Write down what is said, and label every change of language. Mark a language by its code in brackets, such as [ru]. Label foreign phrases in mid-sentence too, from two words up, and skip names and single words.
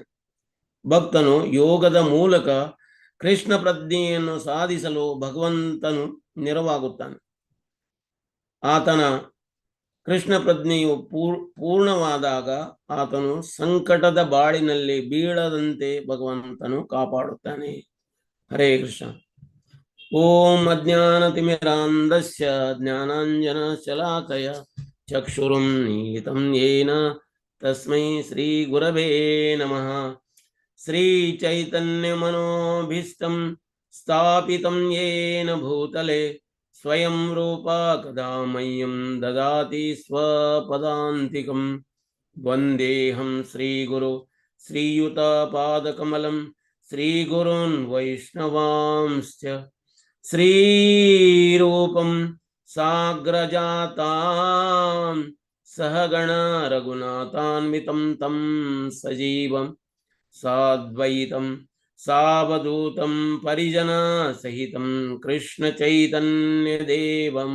[kn] ಭಕ್ತನು ಯೋಗದ ಮೂಲಕ ಕೃಷ್ಣ ಪ್ರಜ್ಞೆಯನ್ನು ಸಾಧಿಸಲು ಭಗವಂತನು ನೆರವಾಗುತ್ತಾನೆ. ಆತನ ಕೃಷ್ಣ ಪ್ರಜ್ಞೆಯು ಪೂರ್ಣವಾದಾಗ ಆತನು ಸಂಕಟದ ಬಾಳಿನಲ್ಲಿ ಬೀಳದಂತೆ ಭಗವಂತನು ಕಾಪಾಡುತ್ತಾನೆ. [sa] ಹರೇ ಕೃಷ್ಣ. ಓಂ ಅಜ್ಞಾನತಿಮಿರಾಂಧಸ್ಯ ಜ್ಞಾನಾಂಜನ ಶಲಾಕಯ ಚಕ್ಷುರುನ್ಮೀಲಿತಂ ಯೇನ ತಸ್ಮೈ ಶ್ರೀ ಗುರವೇ ನಮಃ. ಶ್ರೀ ಚೈತನ್ಯ ಮನೋಭೀಷ್ಟಂ ಸ್ಥಾಪಿತಂ ಯೇನ ಭೂತಲೆ ಸ್ವಯಂ ರೂಪ ಕದಾ ಮಹ್ಯಂ ದದಾತಿ ಸ್ವಪದಾಂತಿಕಂ. ವಂದೇಹಂ ಶ್ರೀಗುರು ಶ್ರೀಯುತ ಪಾದಕಮಲಂ ಶ್ರೀಗುರುನ್ ವೈಷ್ಣವಾಂಶ್ಚ. ಶ್ರೀರೂಪಂ ಸಾಗ್ರಜಾತಾಂ ಸಹಗಣ ರಘುನಾಥಾನ್ವಿತಂ ತಂ ಸಜೀವಂ ಸಾದ್ವೈತಂ ಸಾವಧೂತಂ ಪರಿಜನ ಸಹಿತಂ ಕೃಷ್ಣ ಚೈತನ್ಯ ದೇವಂ.